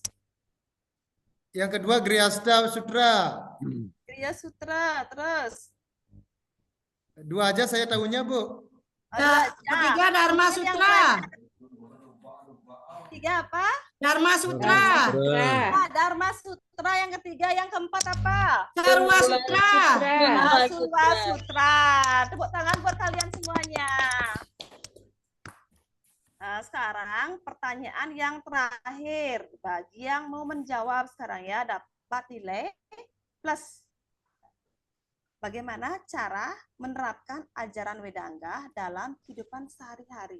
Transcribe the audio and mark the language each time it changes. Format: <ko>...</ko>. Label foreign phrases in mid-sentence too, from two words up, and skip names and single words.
<id>Yang kedua Grihasta Sutra. Kriya Sutra. Terus Dua aja saya tahunya, Bu. Ketiga Dharma Sutra. Tiga apa? Dharma Sutra. Dharma Sutra. Yang ketiga, yang keempat apa? Sarwa Sutra. Sarwa Sutra. Tepuk tangan buat kalian semuanya. Nah, sekarang pertanyaan yang terakhir bagi yang mau menjawab sekarang ya dapat nilai plus. Bagaimana cara menerapkan ajaran Wedangga dalam kehidupan sehari-hari?</id>